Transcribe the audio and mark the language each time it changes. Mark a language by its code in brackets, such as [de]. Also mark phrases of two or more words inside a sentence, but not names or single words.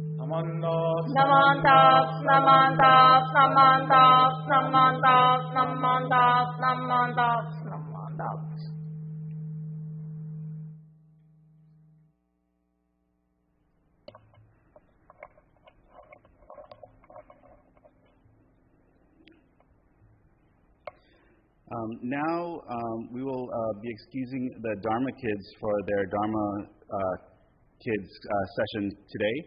[en] Namandas, namandas, namandas, namandas, namandas, namandas, namandas, namandas. Now we will be excusing the Dharma kids for their Dharma kids session today.